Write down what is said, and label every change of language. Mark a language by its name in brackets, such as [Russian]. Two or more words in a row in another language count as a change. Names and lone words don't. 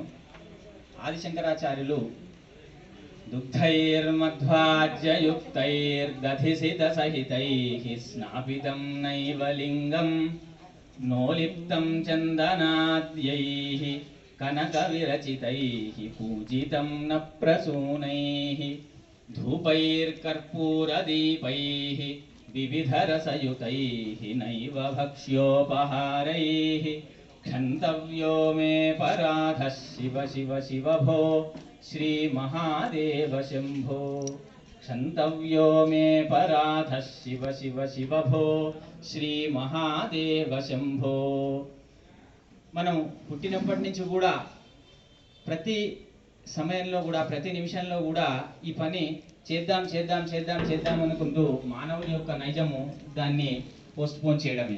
[Sanskrit] ఆదిశంకరాచార్యులు దుగ్ధైర్మధ్వాజ్యయుక్తైర్దధిసితసహితైః స్నాపితం నైవ లింగం నోలిప్తం చందనాద్యైః కనకవిరచితైః పూజితం న ప్రసూనైః ధూపైర్కర్పూరదీపైః వివిధరసయుతైః నైవ భక్ష్యోపహారైః क्षन्तव्यो मे पराधः शिव शिव शिव भो श्रीमहादेव शम्भो क्षन्तव्यो मे पराधः शिव शिव शिव भो శ్రీమహాదేవ శంభో. [Telugu] మనం పుట్టినప్పటి నుంచి కూడా ప్రతి సమయంలో కూడా ప్రతి నిమిషంలో కూడా ఈ పని చేద్దాం చేద్దాం చేద్దాం చేద్దాం అనుకుంటూ మానవుని యొక్క నైజము దాన్ని పోస్ట్పోన్ చేయడమే.